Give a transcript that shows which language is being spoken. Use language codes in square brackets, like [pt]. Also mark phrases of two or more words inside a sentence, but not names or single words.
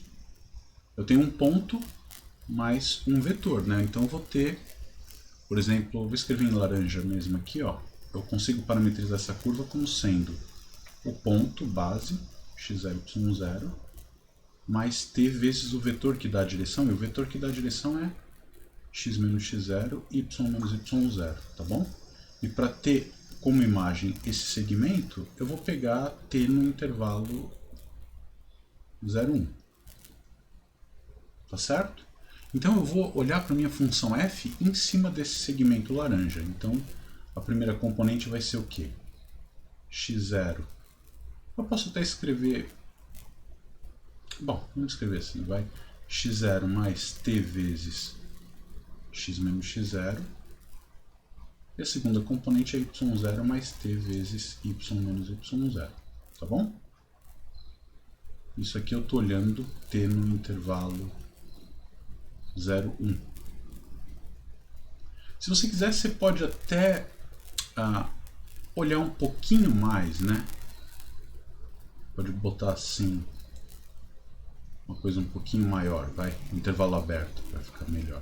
[pt] Eu tenho um ponto mais um vetor, né? Então eu vou ter, por exemplo, eu vou escrever em laranja mesmo aqui, ó. Eu consigo parametrizar essa curva como sendo o ponto base, x0, y0, mais t vezes o vetor que dá a direção, e o vetor que dá a direção é x menos x0, y menos y0, tá bom? E para ter como imagem esse segmento, eu vou pegar t no intervalo 0, 1. Tá certo? Então eu vou olhar para a minha função f em cima desse segmento laranja. Então a primeira componente vai ser o quê? x0. Eu posso até escrever... Bom, vamos escrever assim, vai. x0 mais t vezes x menos x0. E a segunda componente é y0 mais t vezes y menos y0. Tá bom? Isso aqui eu estou olhando t no intervalo 0, 1. Se você quiser, você pode até olhar um pouquinho mais, né? Pode botar assim, uma coisa um pouquinho maior, vai, intervalo aberto, para ficar melhor.